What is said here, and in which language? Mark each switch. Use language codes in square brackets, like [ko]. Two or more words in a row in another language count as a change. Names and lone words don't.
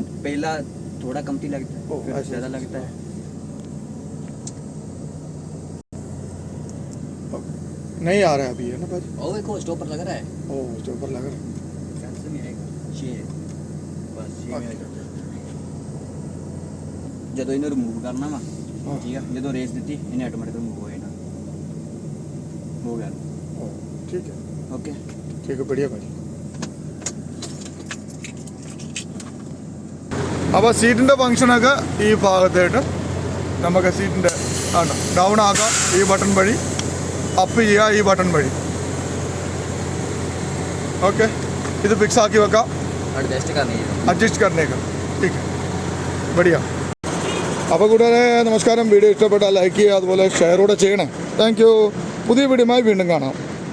[hi] हाँ. क्यों? पहला थोड़ा कमती लगता है, फिर ज़्यादा लगता है। नहीं आ रहा है अभी, है ना भाई? ओ देखो स्टॉपर लग रहा है, ओ उसके ऊपर लग रहा है। सेंसर में आएगा ये, बस ये में आएगा। [pa] ਜਦੋਂ ਇਹਨੂੰ ਰਿਮੂਵ ਕਰਨਾ ਵਾ, ਠੀਕ ਆ, ਜਦੋਂ ਰੇਸ ਦਿੱਤੀ ਇਹਨੇ [en] automatic remove [pa] ਹੋ ਜਾਣਾ। [hi] हो गया, ठीक है, ओके, ठीक है, बढ़िया भाई. [ml] അപ്പോൾ സീറ്റിൻ്റെ ഫങ്ഷനൊക്കെ ഈ ഭാഗത്തായിട്ട് നമുക്ക് സീറ്റിൻ്റെ ആണ് ഡൗൺ ആക്കാം ഈ ബട്ടൺ വഴി, അപ്പ് ചെയ്യുക ഈ ബട്ടൺ വഴി. ഓക്കെ, ഇത് ഫിക്സ് ആക്കി വെക്കാം, അഡ്ജസ്റ്റ് കർണേക്കാം. [hi] ठीक है, बढ़िया. [ml] അപ്പോൾ കൂടാതെ നമസ്കാരം. വീഡിയോ ഇഷ്ടപ്പെട്ടാൽ ലൈക്ക് ചെയ്യുക, അതുപോലെ ഷെയർ കൂടെ ചെയ്യണേ. [en] thank you. [ml] പുതിയ വീഡിയോയുമായി വീണ്ടും കാണാം.